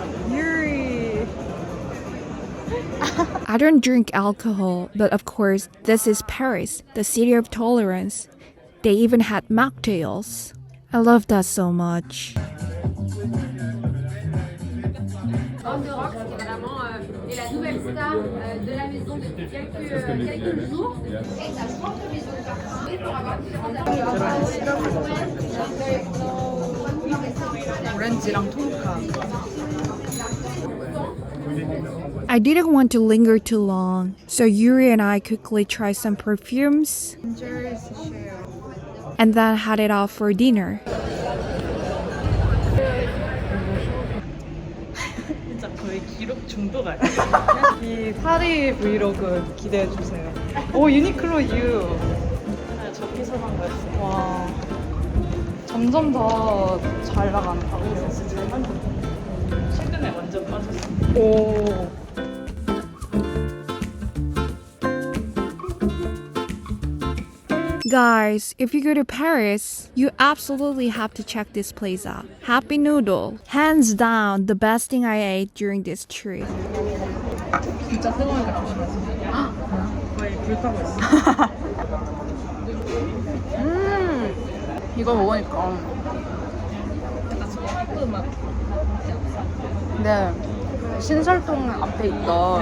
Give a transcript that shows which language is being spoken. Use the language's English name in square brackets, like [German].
[English] Yuri. I don't drink alcohol, but of course, this is Paris, the city of tolerance. They even had mocktails. I love that so much. [French] Homme de rock, c'était vraiment la nouvelle star de la maison depuis quelques jours. Et ça change de maison pour avoir [Korean] 오렌지랑 토카. [English] I didn't want to linger too long, so Yuri and I quickly tried some perfumes and then headed off for dinner. [Korean] 진짜 거의 기록 중독 아니야? 이 파리 브이로그 기대해 주세요. 오 유니클로 U. 저기서 산 거였어. 와 점점 더 잘 나가는 가게에서 진짜 잘 만든. 최근에 완전 빠졌어. 오. [English] Guys, if you go to Paris, you absolutely have to check this place out. Happy Noodle. Hands down, the best thing I ate during this trip. [Korean] 진짜 뜨거우니까 조심하세요. 거의 불 타고 있어. 이거 먹으니까. 네. 신설동 앞에 있던.